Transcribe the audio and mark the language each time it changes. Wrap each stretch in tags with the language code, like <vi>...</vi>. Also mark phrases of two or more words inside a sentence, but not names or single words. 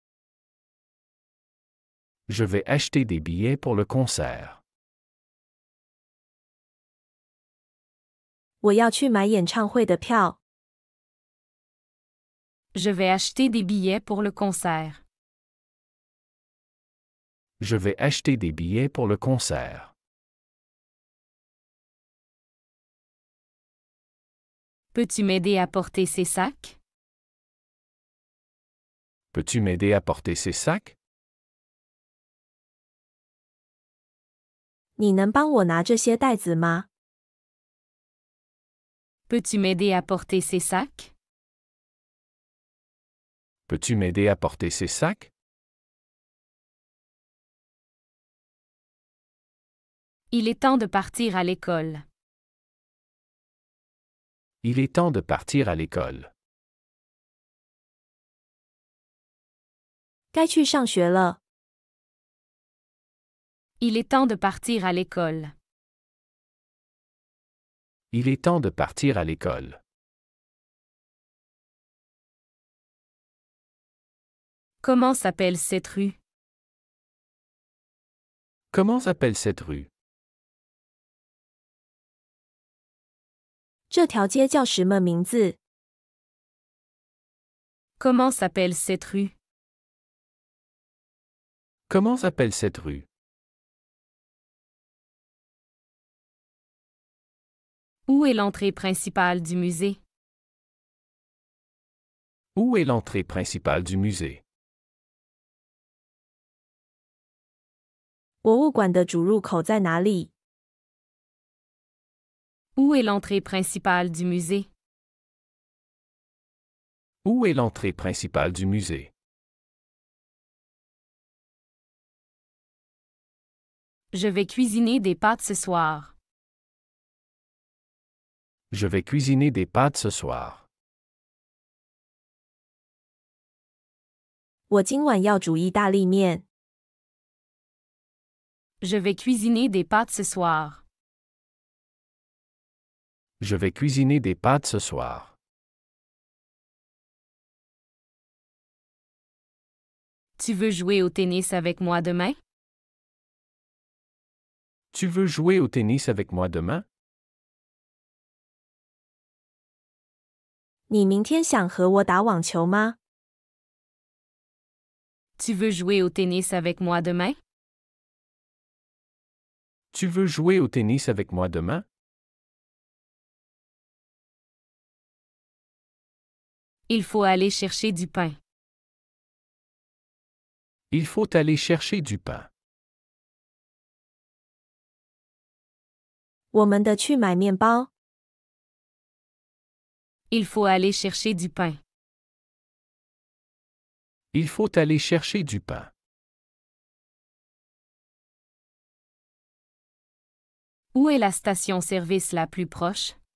<fr>Je vais acheter des billets pour le concert.</fr> <zh>我要去买演唱会的票。</zh> <fr>Je vais acheter des billets pour le concert. Je vais acheter des billets pour le concert. Peux-tu m'aider à porter ces sacs? Peux-tu m'aider à porter ces sacs?</fr> <zh>你能帮我拿这些袋子吗？</zh> <fr>Peux-tu m'aider à porter ces sacs? Peux-tu m'aider à porter ces sacs? Il est temps de partir à l'école. Il est temps de partir à l'école.</fr> <zh>该去上学了。</zh> <fr>Il est temps de partir à l'école. Il est temps de partir à l'école. Comment s'appelle cette rue? Comment s'appelle cette rue?</fr> <zh>这条街叫什么名字？</zh> <fr>Comment s'appelle cette rue? Comment s'appelle cette rue? Où est l'entrée principale du musée? Où est l'entrée principale du musée?</fr> <zh>博物馆的主入口在哪里？</zh> <fr>Où est l'entrée principale du musée? Où est l'entrée principale du musée? Je vais cuisiner des pâtes ce soir. Je vais cuisiner des pâtes ce soir.</fr> <zh>我今晚要煮意大利面。</zh> <fr>Je vais cuisiner des pâtes ce soir. Je vais cuisiner des pâtes ce soir. Tu veux jouer au tennis avec moi demain? Tu veux jouer au tennis avec moi demain?</fr> <zh>你明天想和我打网球吗？</zh> <fr>Tu veux jouer au tennis avec moi demain? Tu veux jouer au tennis avec moi demain? Il faut aller chercher du pain. Il faut aller chercher du pain.</fr> <zh>我们得去买面包。</zh> <fr>Il faut aller chercher du pain. Il faut aller chercher du pain. Où est la station-service la plus proche?</fr>